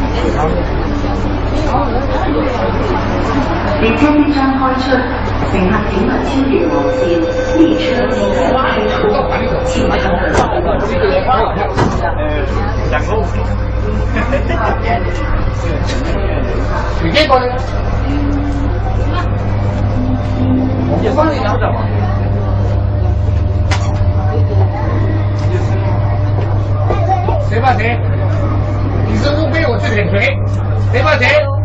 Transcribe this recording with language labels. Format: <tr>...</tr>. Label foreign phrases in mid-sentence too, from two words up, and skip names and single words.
<zh>列車即將開出，乘客請勿超越黃線，列車即將開出，請勿你見過呢？我幫你找找吧。誰怕誰？你是路邊，我是舔誰？誰怕誰？</zh>